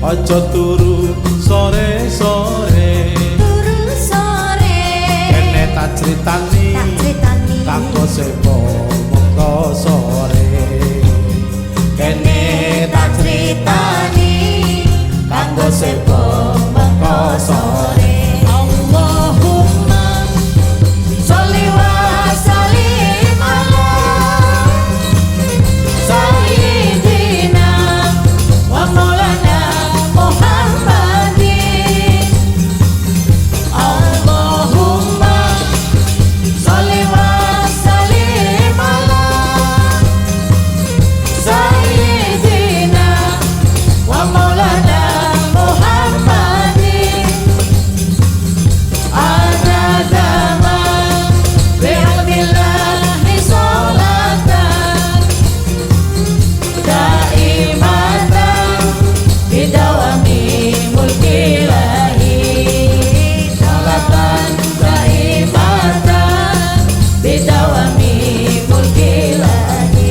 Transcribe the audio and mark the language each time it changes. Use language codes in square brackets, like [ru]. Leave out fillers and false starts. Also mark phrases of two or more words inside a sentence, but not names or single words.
[jv] Ojo turu sore-sore, kene tak critani kanggo sepo mongko sore. Kene tak critani kanggo sepo mongko sore. [ar] اللهم صل وسلم على سيدنا ومولانا محمد. اللهم صل وسلم على سيدنا ومولانا محمد. عدد ما بعلم الله صلاة دائمة بدوام ملك الله. صلاة دائمة بدوام ملك الله.